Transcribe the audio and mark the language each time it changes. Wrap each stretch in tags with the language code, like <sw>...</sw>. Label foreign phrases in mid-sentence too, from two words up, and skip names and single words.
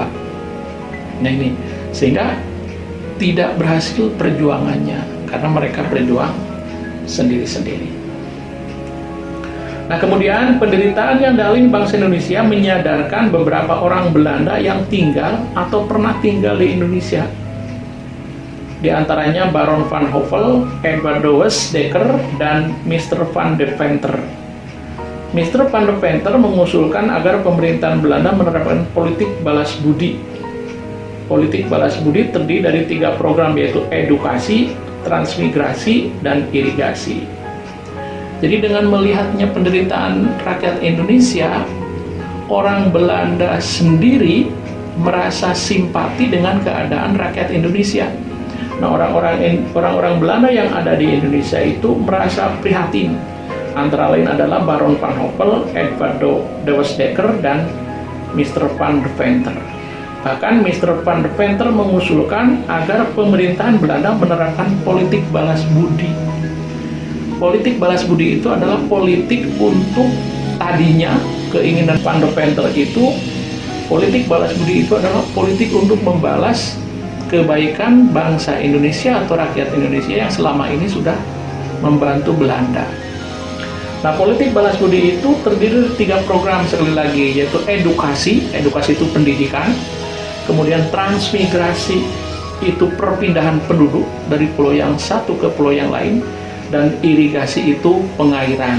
<id>Nah, ini sehingga tidak berhasil perjuangannya karena mereka berjuang sendiri-sendiri. Nah, kemudian penderitaan yang dialami bangsa Indonesia menyadarkan beberapa orang Belanda yang tinggal atau pernah tinggal di Indonesia. Di antaranya Baron van Hövell, Edward Douwes Dekker, dan Mr. van de Venter. Mr. van de Venter mengusulkan agar pemerintahan Belanda menerapkan politik balas budi. Politik balas budi terdiri dari 3 program, yaitu edukasi, transmigrasi, dan irigasi. Jadi dengan melihatnya penderitaan rakyat Indonesia, orang Belanda sendiri merasa simpati dengan keadaan rakyat Indonesia. Nah, orang-orang Belanda yang ada di Indonesia itu merasa prihatin. Antara lain adalah Baron van Hövell, Edward Douwes Dekker, dan Mr. van de Venter. Bahkan Mr. van de Venter mengusulkan agar pemerintahan Belanda menerapkan politik balas budi. Politik balas budi itu adalah politik untuk, tadinya keinginan van de Venter itu, politik balas budi itu adalah politik untuk membalas kebaikan bangsa Indonesia atau rakyat Indonesia yang selama ini sudah membantu Belanda. Nah, politik balas budi itu terdiri dari 3 program sekali lagi, yaitu edukasi itu pendidikan, kemudian transmigrasi itu perpindahan penduduk dari pulau yang satu ke pulau yang lain, dan irigasi itu pengairan.</id>